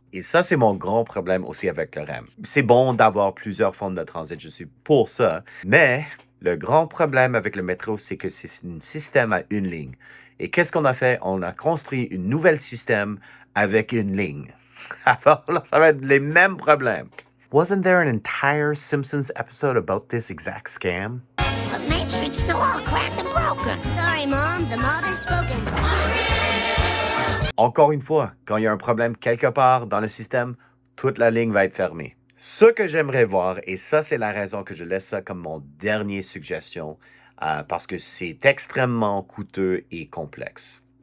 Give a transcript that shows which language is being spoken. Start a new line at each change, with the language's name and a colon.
French: Et ça, c'est mon grand problème aussi avec le REM. C'est bon d'avoir plusieurs formes de transit, je suis pour ça, mais le grand problème avec le métro, c'est que c'est un système à une ligne. Et qu'est-ce qu'on a fait? On a construit un nouvel système avec une ligne. Alors là, ça va être les mêmes problèmes.
English: Wasn't there an entire Simpsons episode about this exact scam? But Main Street's still all cracked and broken. Sorry, Mom. The mother's spoken.
French: Encore une fois, quand il y a un problème quelque part dans le système, toute la ligne va être fermée. Ce que j'aimerais voir, et ça c'est la raison que je laisse ça comme mon dernier suggestion, parce que c'est extrêmement coûteux et complexe.